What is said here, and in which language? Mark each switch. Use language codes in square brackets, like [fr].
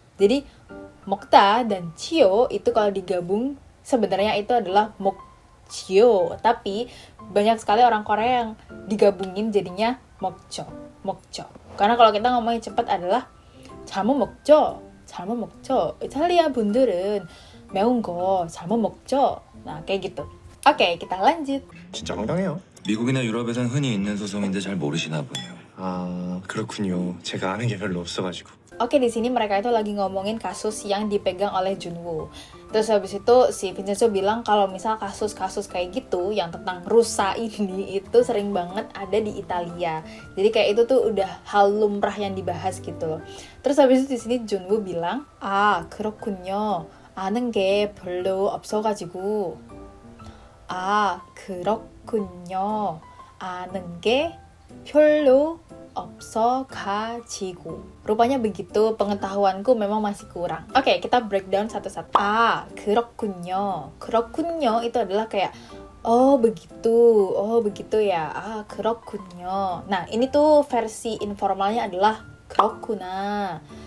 [id] Jadi 먹다 dan 지요 itu kalau digabung sebenarnya itu adalah 먹지요, tapi banyak sekali orang Korea yang digabungin jadinya 먹죠, 먹죠. Karena kalau kita ngomongin cepat adalah [ko] 잘못 먹죠, 잘못 먹죠. 이탈리아 분들은 매운 거 잘못 먹죠. [id] Nah, kayak gitu. Oke, kita lanjut. [ko] 진짜 황당해요. 미국이나 유럽에선 흔히 있는 소송인데 잘 모르시나 보네요. 아, 그렇군요. 제가 아는 게 별로 없어가지고. [id] Oke, di sini mereka itu lagi ngomongin kasus yang dipegang oleh Junwoo. Terus habis itu si Vincenzo bilang kalau misal kasus-kasus kayak gitu yang tentang rusa ini itu sering banget ada di Italia. Jadi kayak itu tuh udah hal lumrah yang dibahas gitu loh. Terus habis itu di sini Junwoo bilang, [ko] "아, 그렇군요. 아는 게 별로 없어가지고." 아, 그렇군요. 아는 게 별로 없어가지고. [id] Rupanya begitu, pengetahuanku memang masih kurang. Oke, kita breakdown satu-satu. Ah, 그렇군요. 그렇군요 itu adalah kayak oh begitu ya. [ko] Ah, 그렇군요. [id] Nah, ini tuh versi informalnya adalah 그렇구나.